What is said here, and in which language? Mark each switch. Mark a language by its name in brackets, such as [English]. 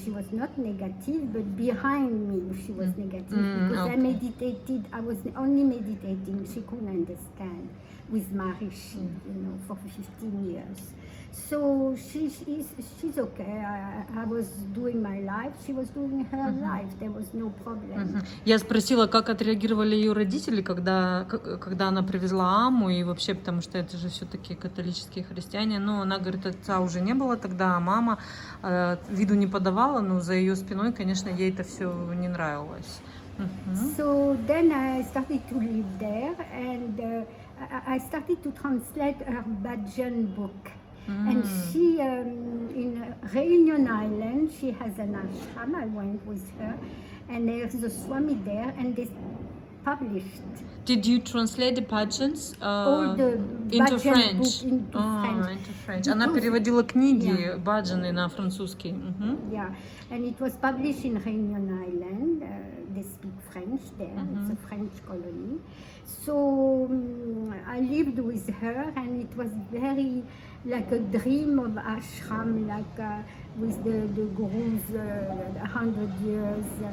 [English] She was not negative, but behind me she was negative because I meditated. I was only meditating. She couldn't understand with Maharishi, for 15 years. So she's okay. I was doing my life, she was doing her life. There was no problem. [Russian] Я спросила, как отреагировали ее родители, когда она привезла Аму, и вообще, потому что это же все-таки католические христиане. Но она говорит, отца уже не было тогда, а мама виду не подавала, но за ее спиной, конечно, ей это все не нравилось. [English] So then I started to live there, and I started to translate her Bhajan book. And she, in Reunion Island, she has an ashram. I went with her, and there's a Swami there, and they published Did you translate the bhajans all the into Bhajan French? book into French. Into French. [Russian] Она переводила книги баджаны на французский. [English] Yeah, and it was published in Reunion Island. They speak French there. It's a French colony. So I lived with her, and it was very like a dream of ashram, like with the gurus 100 years.